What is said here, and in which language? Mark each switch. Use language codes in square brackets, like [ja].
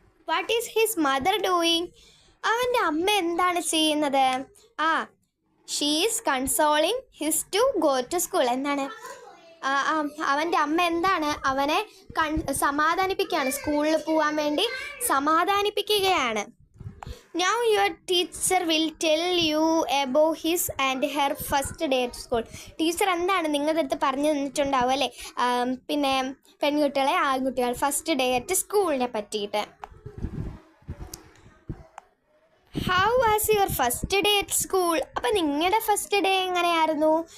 [en] What is his mother doing? [ml] അവൻ്റെ അമ്മ എന്താണ് ചെയ്യുന്നത്? [en] She is consoling his to go to school. [ml] എന്താണ് അവൻ്റെ അമ്മ എന്താണ് അവനെ സമാധാനിപ്പിക്കുകയാണ്, സ്കൂളിൽ പോകാൻ വേണ്ടി സമാധാനിപ്പിക്കുകയാണ്. [en] Now your teacher will tell you about his and her first day at school. [ml] Teacher എന്താണ് നിങ്ങളുടെ അടുത്ത് പറഞ്ഞു തന്നിട്ടുണ്ടാവും അല്ലേ, പിന്നെ പെൺകുട്ടികളെ ആൺകുട്ടികൾ [en] first day at സ്കൂളിനെ [ml] പറ്റിയിട്ട്. [en] How was your first day at school? [ml] അപ്പം നിങ്ങളുടെ ഫസ്റ്റ് ഡേ എങ്ങനെയായിരുന്നു?